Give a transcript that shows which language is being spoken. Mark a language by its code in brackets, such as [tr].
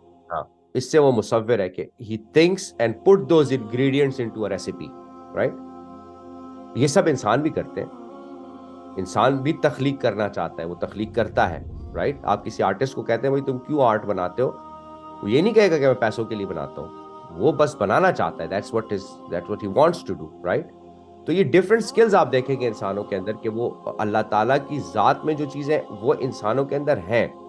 [ur] ہاں, اس سے وہ مصور ہے کہ [en] he thinks and put those ingredients into a recipe, right. [ur] یہ سب انسان بھی کرتے ہیں. انسان بھی تخلیق کرنا چاہتا ہے, وہ تخلیق کرتا ہے, رائٹ. آپ کسی آرٹسٹ کو کہتے ہیں بھائی تم کیوں آرٹ بناتے ہو, وہ یہ نہیں کہے گا کہ میں پیسوں کے لیے بناتا ہوں, وہ بس بنانا چاہتا ہے. [en] that's what he wants to do, right. [ur] تو یہ ڈفرنٹ سکلز آپ دیکھیں گے انسانوں کے اندر کہ وہ اللہ تعالیٰ کی ذات میں جو چیزیں وہ انسانوں کے اندر ہیں.